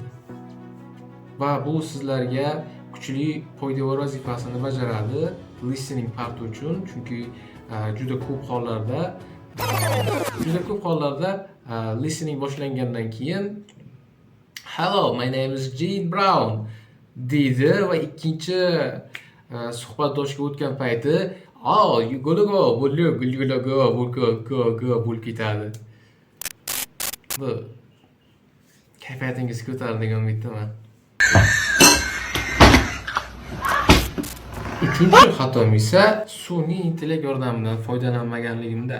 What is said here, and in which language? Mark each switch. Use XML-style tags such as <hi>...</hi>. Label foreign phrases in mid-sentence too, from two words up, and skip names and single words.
<uz>Va bu sizlarga kuchli foydavor vazifasini bajaradi listening parti uchun, chunki juda ko'p hollarda listening boshlangandan keyin</uz> <en>"Hello, my name is Gene Brown"</en> <uz>deydi va ikkinchi suhbatdoshga o'tgan payti</uz> <en>"Oh, you gotta go,</en> <uz>bo'lib ketadi. Bu kayfiyatingiz ko'taradigan umiddaman. Uchinchi xatom esa sun'iy intellekt yordamidan foydalanmaganligimda.</uz>